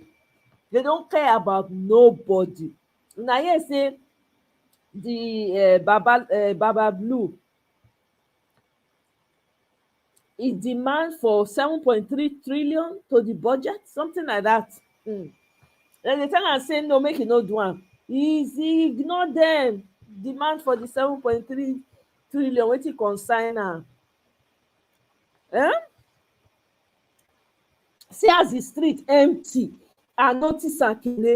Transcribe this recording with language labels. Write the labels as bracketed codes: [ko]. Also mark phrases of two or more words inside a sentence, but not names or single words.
[pcm] They don't care about nobody. Now here say the Baba Blue, he demand for 7.3 trillion to the budget, something like that. Then dey tell am say no, make e no do am. He ignore dem. Demand for the 7.3 trillion, wetin concern am? um See as the street empty. I notice am, Kene.